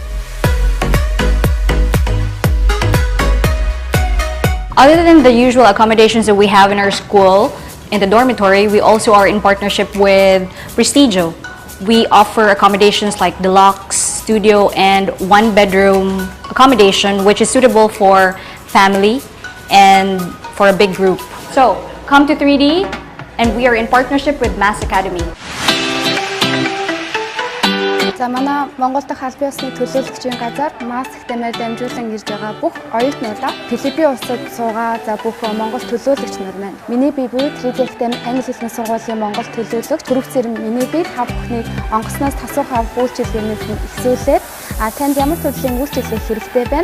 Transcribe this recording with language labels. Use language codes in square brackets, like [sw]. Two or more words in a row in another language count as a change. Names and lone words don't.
[en] Other than the usual accommodations that we have in our school, in the dormitory, we also are in partnership with Prestigio. We offer accommodations like deluxe, studio, and one-bedroom accommodation, which is suitable for family and for a big group. So come to 3D. And we are in partnership with Mass Academy. [mn] За манай Монгол дахь албан ёсны төлөөлөгчийн газар Mass Academy-ээр дамжуулан ирж байгаа бүх оюутнуудаа Филиппин улсад суугаа за бүх Монгол төлөөлөгч нар маань. Миний бие буюу 3D Academy англи хэлний сургуулийн Монгол төлөөлөгч групп зэрэг миний бие та бүхнийг онгоцноос тасуухан авах үйлчилгээнээс ихсүүлээд танд ямар төрлийн үйлчилгээ хэрэгтэй байна?